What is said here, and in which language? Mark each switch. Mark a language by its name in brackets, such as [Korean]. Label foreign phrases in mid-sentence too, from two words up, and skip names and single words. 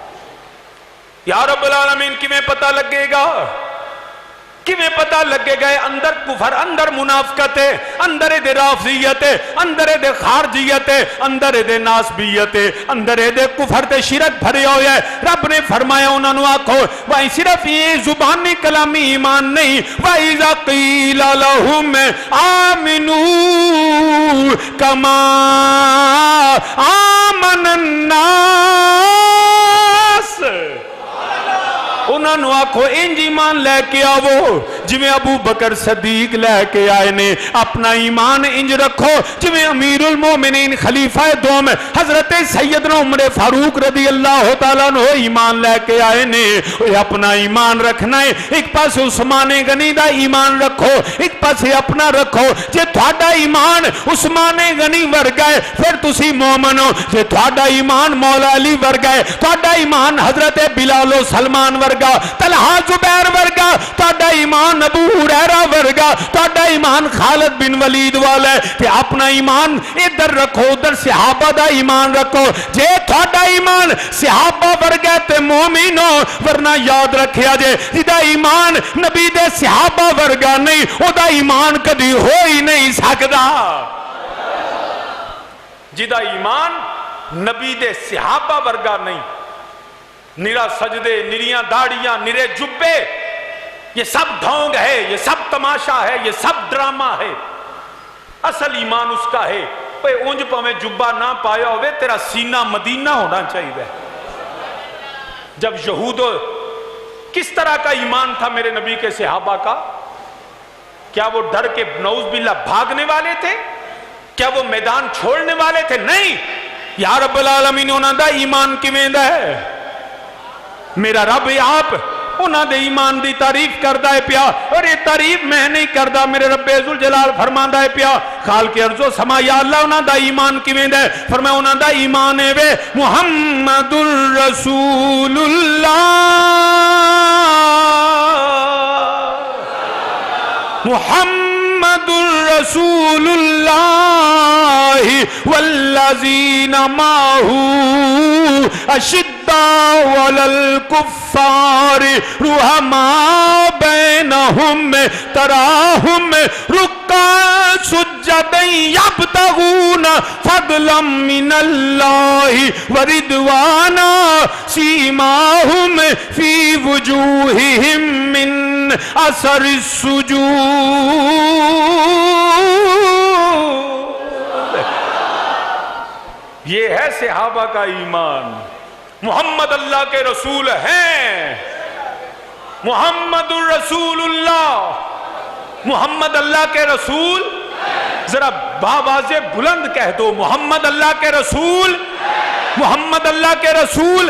[Arabic] یا رب العالمین [Punjabi] کیویں پتا لگے گا؟ کیویں پتا لگے گا؟ اندر کفر، اندر منافقت ہے، اندر دے رافضیت ہے، اندر دے خارجیت ہے، اندر دے ناسبیت ہے، اندر دے کفر تے شرک بھرے ہوئے ہے۔ رب نے فرمایا انہاں نوں آکھو وہی صرف یہ زبانی کلامی ایمان نہیں، [Arabic] وَإِذَا قِيلَ لَهُمْ آمِنُوا كَمَا آمَنَ النَّاسُ، [Punjabi] ان انہاں نو آکھو انج ایمان لے کے آو جویں ابو بکر صدیق لے کے آئے نے، اپنا ایمان انج رکھو جویں امیر المومنین خلیفہ دوم حضرت سیدنا عمر فاروق [Arabic] رضی اللہ تعالیٰ عنہ [Punjabi] ایمان لے کے آئے نے، اپنا ایمان رکھنا ہے۔ ایک پاس عثمان غنی دا ایمان رکھو، ایک پاس اپنا رکھو۔ جے تھوڑا ایمان عثمان غنی ورگا ہے پھر تسی مومن ہو، جے تھوڑا ایمان مولا علی ورگا ہے، تھوڑا ایمان حضرت بلال و سلمان ورگا، طلحہ زبیر ورگا، تھوڑا ایمان ابو ہریرہ ورگا، تھوڑا ایمان خالد بن ولید والا ہے، کہ اپنا ایمان ادھر رکھو، ادھر صحابہ دا ایمان رکھو۔ جے تھوڑا ایمان صحابہ ورگا تے مومن ہو، ورنہ یاد رکھیا جے جدا ایمان نبی دے صحابہ ورگا نہیں او دا ایمان کدی ہو ہی نہیں سکدا۔ جدا ایمان نبی دے صحابہ ورگا نہیں، نرا سجدے، نریاں داڑیاں، نرے جبے، [Urdu] یہ سب ڈھونگ ہے، یہ سب تماشا ہے، یہ سب ڈرامہ ہے۔ اصل ایمان اس کا ہے پہ اونج پہ جبہ نہ پایا ہوئے تیرا سینہ مدینہ ہونا چاہیے۔ جب یہود کس طرح کا ایمان تھا میرے نبی کے صحابہ کا؟ کیا وہ ڈر کے [Arabic] نعوذ باللہ [Urdu] بھاگنے والے تھے؟ کیا وہ میدان چھوڑنے والے تھے؟ [Punjabi] نہیں، [Arabic] یا رب العالمین [Punjabi] انہاں دا ایمان کیویں دا ہے؟ میرا رب آپ انہاں دے ایمان دی تعریف کردہ ہے پیا، اور یہ تعریف میں نہیں کردہ، میرے رب ذوالجلال فرماندہ ہے پیا خالق ارض و سما یا اللہ انہاں دا ایمان کیویں دا ہے؟ فرمایا انہاں دا ایمان ہے وے [Arabic] محمد الرسول اللہ، محمد الرسول اللہ والذین معہو اشداء علی الکفار رحماء بینہم تراہم رکعا سجدا یبتغون فضلا من اللہ ورضوانا سیماہم فی وجوہہم من اثر السجود۔ [Urdu] یہ ہے صحابہ کا ایمان۔ محمد اللہ کے رسول ہیں، [Arabic] محمد الرسول اللہ، [Urdu] محمد اللہ کے رسول، ذرا باواز بلند کہہ دو محمد اللہ کے رسول، محمد اللہ کے رسول۔